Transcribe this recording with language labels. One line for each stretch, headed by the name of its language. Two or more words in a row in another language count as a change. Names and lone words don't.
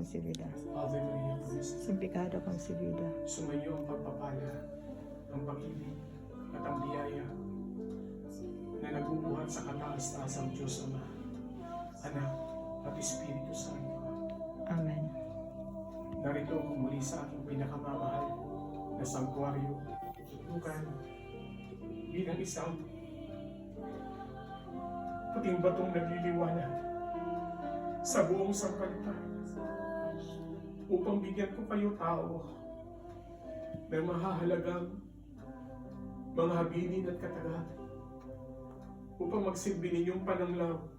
Spanish: concebida. Ave Maria Purísima. Sin pecado concebida.
Filipino: Sumayo ang pagpapala, ang pag-ibig at ang biyaya na nagbubuhat sa kataas-taasang Diyos Ama, Anak at Espiritu Santo. Amen. Narito ako muli sa aking pinakamamahal na sanktuaryo, tutukan bilang isang puting batong nagliliwanag sa buong sangkalitan upang bigyan ko kayo tao ng mahahalagang mga habilin at katagang upang magsilbi ninyong pananglaw